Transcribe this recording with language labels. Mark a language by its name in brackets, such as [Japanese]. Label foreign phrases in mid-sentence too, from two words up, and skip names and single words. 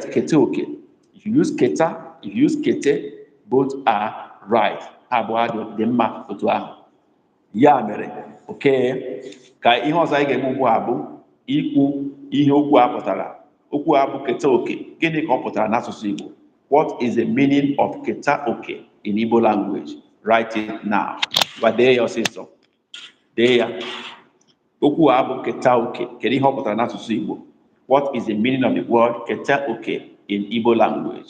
[Igbo] Kete okay. [English] If you use keta, if you use kete, both are right. [Igbo] Ha abụọ dị mma otu ahụ. Ya mere, okay, ka ihe ọzọ anyị ga-eme ugbu a bụ ikwu ihe okwu a pụtara. Okwu a bụ keta oke. Gịnị ka ọ pụtara n'asụsụ Igbo? [English] What is the meaning of [Igbo] keta oke [English] in Igbo language? Write it now. [Igbo] Gwa dee ya ọsịsọ. Dee ya. Okwu a bụ keta oke. Kedu ihe ọ pụtara n'asụsụ Igbo? [English] What is the meaning of the word [Igbo] keta oke [English] in Igbo language?